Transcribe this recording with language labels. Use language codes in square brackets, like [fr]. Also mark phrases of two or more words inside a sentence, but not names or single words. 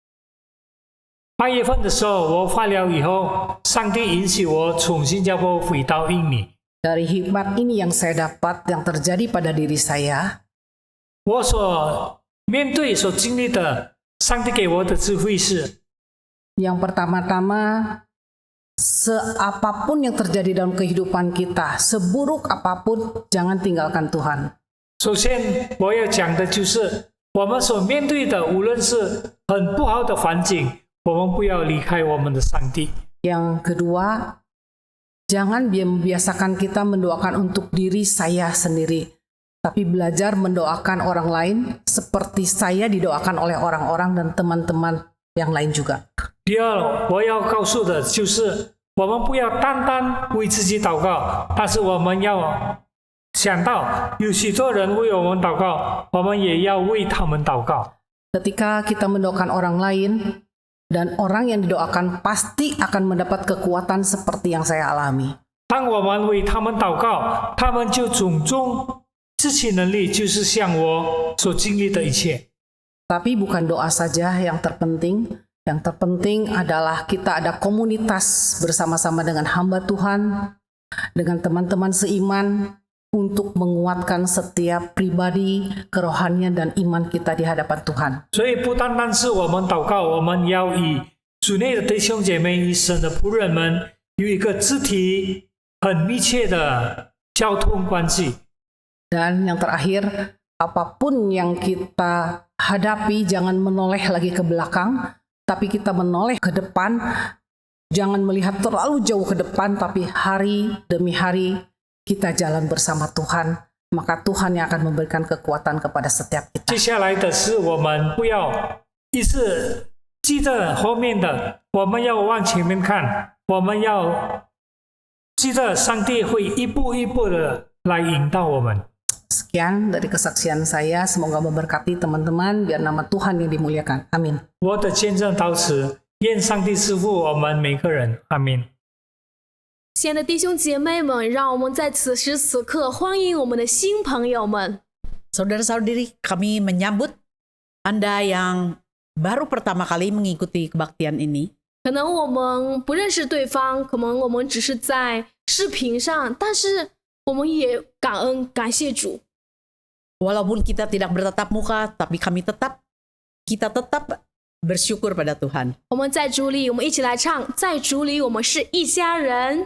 [zh] 8 月份的时候，我化疗以后，上帝允许我从新加坡回到印尼。 [id] Dari hikmat ini yang saya dapat yang terjadi pada diri saya, [zh] 我所面对、所经历的，上帝给我的智慧是： [id] yang pertama-tama, seapapun yang terjadi dalam kehidupan kita, seburuk apapun, jangan tinggalkan Tuhan. [zh] 首先我要讲的就是，我们所面对的，无论是很不好的环境，我们不要离开我们的上帝。 [id] Yang kedua, jangan membiasakan kita mendoakan untuk diri saya sendiri, tapi belajar mendoakan orang lain seperti saya didoakan oleh orang-orang dan teman-teman yang lain juga. [zh] 第二，我要告诉的就是，我们不要单单为自己祷告，但是我们要想到有许多人为我们祷告，我们也要为他们祷告。 [id] Ketika kita mendoakan orang lain, dan orang yang didoakan pasti akan mendapat kekuatan seperti yang saya alami. [zh] 当我们为他们祷告，他们就种种支起能力，就是像我所经历的一切。 [id] Tapi bukan doa saja yang terpenting. Yang terpenting adalah kita ada komunitas bersama-sama dengan hamba Tuhan, dengan teman-teman seiman, untuk menguatkan setiap pribadi, kerohanian, dan iman kita di hadapan Tuhan. [zh] 所以不单单是我们祷告，我们要以主内的弟兄姐妹、与神的仆人们有一个肢体很密切的交通关系。 [id] Dan yang terakhir, apapun yang kita hadapi, jangan menoleh lagi ke belakang, tapi kita menoleh ke depan. Jangan melihat terlalu jauh ke depan, tapi hari demi hari kita jalan bersama Tuhan. Maka Tuhan yang akan memberikan kekuatan kepada setiap [zh] 接 [id] kita. [zh] 下来的是，我们不要一直记着后面的，我们要往前面看，我们要记得上帝会一步一步的来引导我们。 [id] Sekian dari kesaksian saya. Semoga memberkati teman-teman. Biar nama Tuhan yang dimuliakan. Amin. [zh] 我的见证到此，愿上帝赐福我们每个人。阿门。亲爱的弟兄姐妹们，让我们在此时此刻欢迎我们的新朋友们。 [id] Saudara-saudari, kami menyambut Anda yang baru pertama kali mengikuti kebaktian ini. [zh] 可能我们不认识对方，可能我们只是在视频上，但是我们也感恩感谢主。 [id] Walaupun kita tidak bertatap muka, tapi kita tetap bersyukur pada Tuhan. [zh] 我们在主里，我们一起来唱，在主里我们是一家人。